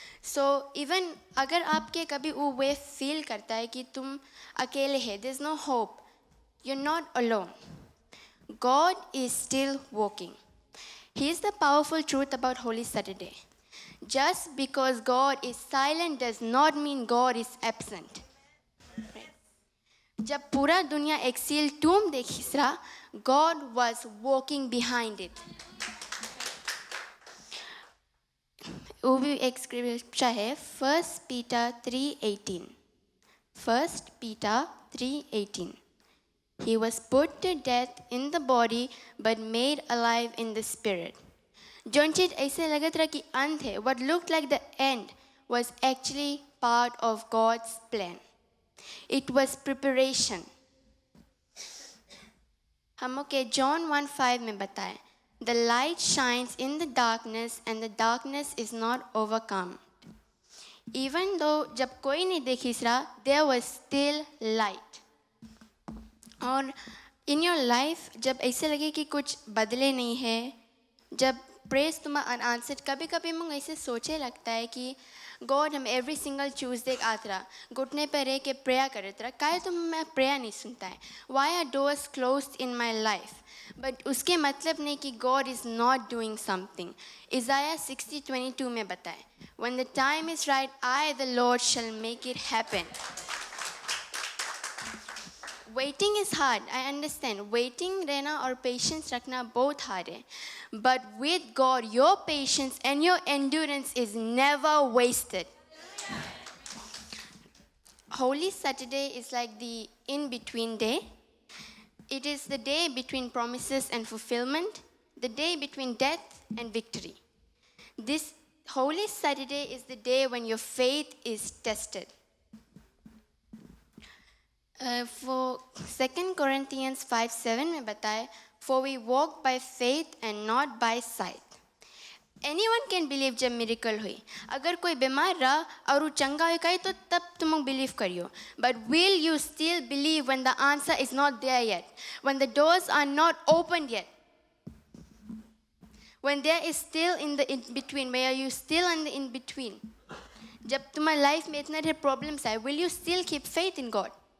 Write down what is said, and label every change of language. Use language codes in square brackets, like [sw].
[en] So even [hi] अगर आपके कभी वो वे फील करता है कि तुम अकेले हैं, [en] there's no hope, you're not alone. God is still working. Here's the powerful truth about Holy Saturday. Just because God is silent does not mean God is absent. [hi] जब पूरा दुनिया एक सील टूम देखिस रहा, [en] God was walking behind it. [hi] वो भी एक scripture है, 1 Peter 3:18. [en] 1 Peter 3:18. He was put to death in the body but made alive in the spirit. [hi] जो चीज ऐसे लगत रहा कि अंत है, [en] what looked like the end was actually part of God's plan. It was preparation. [hi] हम के John 1:5 में बताए, [en] the light shines in the darkness and the darkness is not overcome. Even though [hi] जब कोई नहीं देखिस रहा, [en] there was still light. [hi] और [en] in your life [hi] जब ऐसे लगे कि कुछ बदले नहीं है, जब प्रेस तुम्हारा अनआंसर्ड, कभी कभी हम ऐसे सोचे लगता है कि गॉड हम [en] every single Tuesday [hi] आते रहा घुटने पर रह के प्रेयर करते रहा काहे तो मैं प्रेयर नहीं सुनता है [en] why are doors closed in my life [hi] but उसके मतलब नहीं कि [en] God is not doing something [hi] इज़ाया 60:22 में बताए [en] when the time is right I the Lord shall make it happen. Waiting is hard, I understand. [hi] Waiting रहना और patience रखना बहुत hard है. [en] But with God, your patience and your endurance is never wasted. Holy Saturday is like the in-between day. It is the day between promises and fulfillment, the day between death and victory. This Holy Saturday is the day when your faith is tested. For 2 Corinthians 5:7 [hi] में बताए, [en] for we walk by faith and not by sight. Anyone can believe [hi] जब miracle हुई. अगर कोई बीमार रहा और वो चंगा हो गई तो तब तुम लोग believe करियो. [en] But will you still believe when the answer is not there yet? When the doors are not opened yet? When there is still in the in between, where are you still in the in between? [hi] जब तुम्हारी life में इतने ढेर problems आए, [en] will you still keep faith in God?